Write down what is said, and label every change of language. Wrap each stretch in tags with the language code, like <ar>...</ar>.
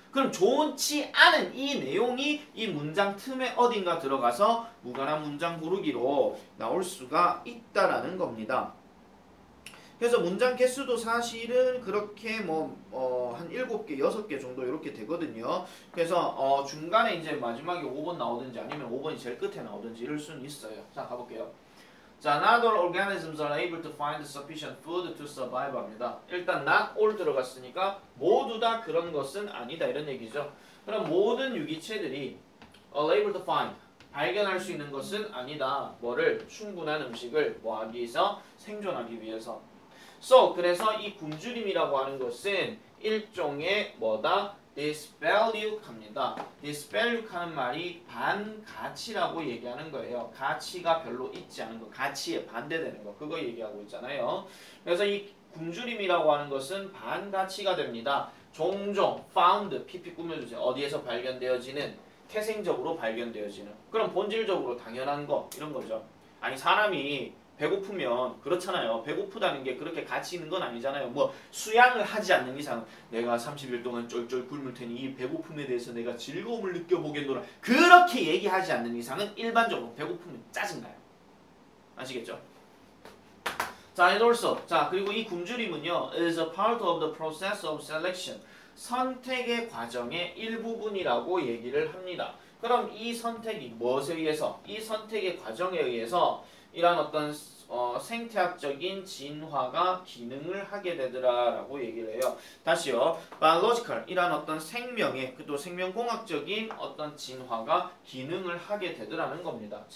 <ko>그럼 좋지 않은 이 내용이 이 문장 틈에 어딘가 들어가서 무관한 문장 고르기로 나올 수가 있다라는 겁니다. 그래서 문장 개수도 사실은 그렇게 한 7개, 6개 정도 이렇게 되거든요. 그래서 중간에 이제 마지막에 5번 나오든지 아니면 5번이 제일 끝에 나오든지 이럴 수는 있어요. 자, 가볼게요.</ko> <en>자, not all organisms are able to find sufficient food to survive</en> <ko>합니다. 일단 not all 들어갔으니까 모두 다 그런 것은 아니다 이런 얘기죠. 그럼 모든 유기체들이</ko> <en>are able to find</en> <ko>발견할 수 있는 것은 아니다. 뭐를? 충분한 음식을 뭐하기 위해서? 생존하기 위해서. So, 그래서 이 굶주림이라고 하는 것은 일종의 뭐다? disvalue합니다. disvalue 하는 말이 반가치라고 얘기하는 거예요. 가치가 별로 있지 않은 거, 가치에 반대되는 거, 그거 얘기하고 있잖아요. 그래서 이 굶주림이라고 하는 것은 반가치가 됩니다. 종종 found, pp 꾸며주세요. 어디에서 발견되어지는? 태생적으로 발견되어지는. 그럼 본질적으로 당연한 거, 이런 거죠. 아니 사람이 배고프면 그렇잖아요. 배고프다는 게 그렇게 가치 있는 건 아니잖아요. 뭐 수양을 하지 않는 이상 내가 30일 동안 쫄쫄 굶을 테니 이 배고픔에 대해서 내가 즐거움을 느껴보겠노라. 그렇게 얘기하지 않는 이상은 일반적으로 배고프면 짜증나요. 아시겠죠? 자,</ko> <en>and also.</en> <ko>자, 그리고 이 굶주림은요.</ko> <en>is a part of the process of selection.</en> <ko>선택의 과정의 일부분이라고 얘기를 합니다. 그럼 이 선택이 무엇에 의해서? 이 선택의 과정에 의해서 이런 어떤 생태학적인 진화가 기능을 하게 되더라라고 얘기를 해요. 다시요. biological 이란 어떤 생명의 또 생명공학적인 어떤 진화가 기능을 하게 되더라는 겁니다.</ko>